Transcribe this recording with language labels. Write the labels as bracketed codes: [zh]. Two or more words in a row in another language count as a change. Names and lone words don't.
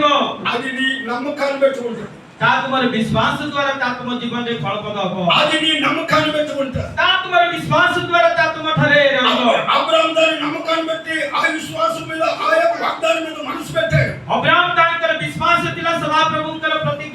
[te] అది నీ నమ్మకాన్ని పెట్టుకుంటా. [or] ତା ତୁମର ବିଶ୍ୱାସ ଦ୍ୱାରା ତା ତୁମ ଜୀବନରେ ଫଳପ୍ରଦ ହବ। [te] అది నీ నమ్మకాన్ని పెట్టుకుంటా. [or] ତା ତୁମର ବିଶ୍ୱାସ ଦ୍ୱାରା ତା ତୁମ ଠାରେ ରହିବ। [te] అబ్రాహాము దాని నమ్మకాన్ని పెట్టి ఆ విశ్వాసం మీద ఆ యొక్క వాగ్దానం మీద మనసు పెట్టాడు. [or] ଅବ୍ରାହ୍ମ ତାଙ୍କର ବିଶ୍ୱାସ ଥିଲା ସଦାପ୍ରଭୁଙ୍କର